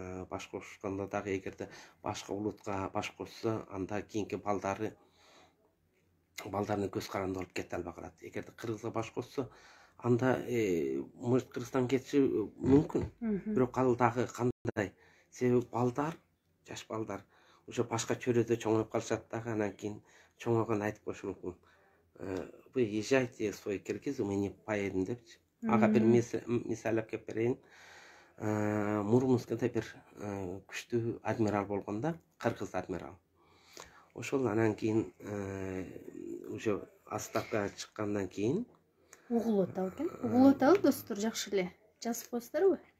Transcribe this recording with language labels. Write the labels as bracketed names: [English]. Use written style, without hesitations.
[Kyrgyz] Баш кошкондо дагы эгерде башка улутка баш кошсо, анда кийинки балдардын көз каранды болуп кете албай калат. Эгерде кыргызга баш кошсо, анда [Russian] может [Kyrgyz] Кыргызстан кетиши мүмкүн. Бирок ал дагы кандай? Себеби балдар, жаш балдар [Russian] уже [Kyrgyz] башка чөйрөдө чоңоюп калышат дагы, анан кийин чоңойгондо айтып коюшу мүмкүн. [Russian] Вы езжайте в свой Киргизию, мы не поедем [Kyrgyz] депчи. Ага бир мисал алып берейин. Мурманскда бир күчтүү адмирал болгон да, кыргыз адмирал. Ошол анан кийин [Russian] уже [Kyrgyz] отставкага чыккандан кийин угулуп атабы экен. Угулуп атабы достор, жакшы эле жазып коесуздарбы?